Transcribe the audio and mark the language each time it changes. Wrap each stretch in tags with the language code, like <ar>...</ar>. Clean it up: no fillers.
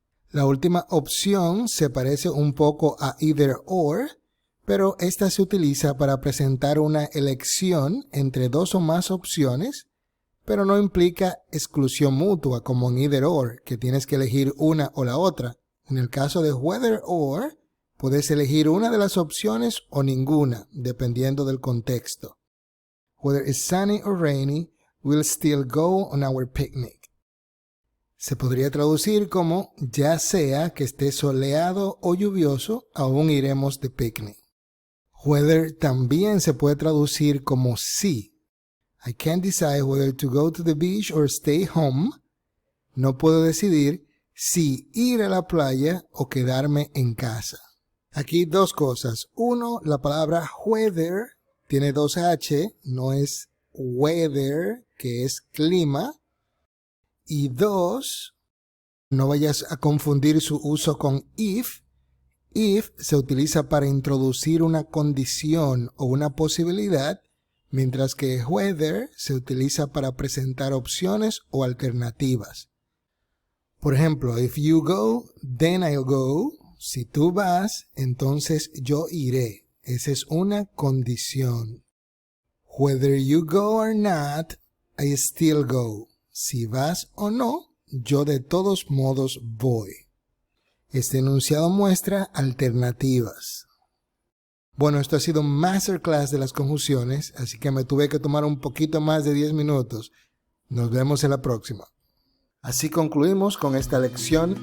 <es>La última opción se parece un poco a either or, pero esta se utiliza para presentar una elección entre dos o más opciones, pero no implica exclusión mutua como en either or, que tienes que elegir una o la otra. En el caso de whether or, puedes elegir una de las opciones o ninguna, dependiendo del contexto.</es> <en>Whether it's sunny or rainy, we'll still go on our picnic.</en> <es>Se podría traducir como ya sea que esté soleado o lluvioso, aún iremos de picnic. Whether también se puede traducir como sí.</es> <en>I can't decide whether to go to the beach or stay home.</en> <es>No puedo decidir si ir a la playa o quedarme en casa. Aquí dos cosas. Uno, la palabra whether tiene dos H, no es weather, que es clima. Y dos, no vayas a confundir su uso con if. If se utiliza para introducir una condición o una posibilidad, mientras que whether se utiliza para presentar opciones o alternativas. Por ejemplo,</es> <en>if you go, then I'll go.</en> <es>Si tú vas, entonces yo iré. Esa es una condición.</es> <en>Whether you go or not, I still go.</en> <es>Si vas o no, yo de todos modos voy. Este enunciado muestra alternativas. Bueno, esto ha sido un masterclass de las conjunciones, así que me tuve que tomar un poquito más de 10 minutos. Nos vemos en la próxima. Así concluimos con esta lección.</es>